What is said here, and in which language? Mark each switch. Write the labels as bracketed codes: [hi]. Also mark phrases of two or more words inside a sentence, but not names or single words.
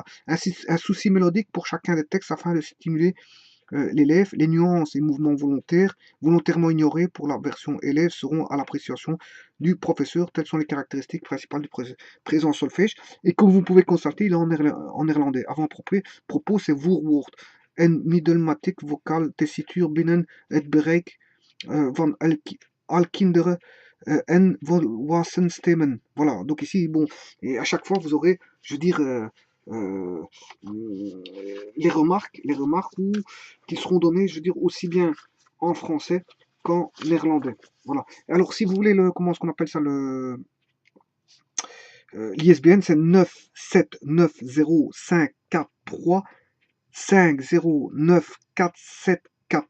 [fr] Un souci mélodique pour chacun des textes afin de stimuler l'élève. Les nuances et mouvements volontairement ignorés pour la version élève, seront à l'appréciation du professeur. Telles sont les caractéristiques principales du présent solfège. Et comme vous pouvez constater, il est en néerlandais. Avant-propos, c'est voorwoord. [nl] En middelmatig vocal tessiture binnen het bereik van al kinderen en volwassen stemmen. [fr] Voilà, donc ici, bon, et à chaque fois, vous aurez, je veux dire, euh, les remarques qui seront données, je veux dire, aussi bien en français qu'en néerlandais. Voilà. Alors, si vous voulez, comment est-ce qu'on appelle ça, l'ISBN, c'est 9790543509474.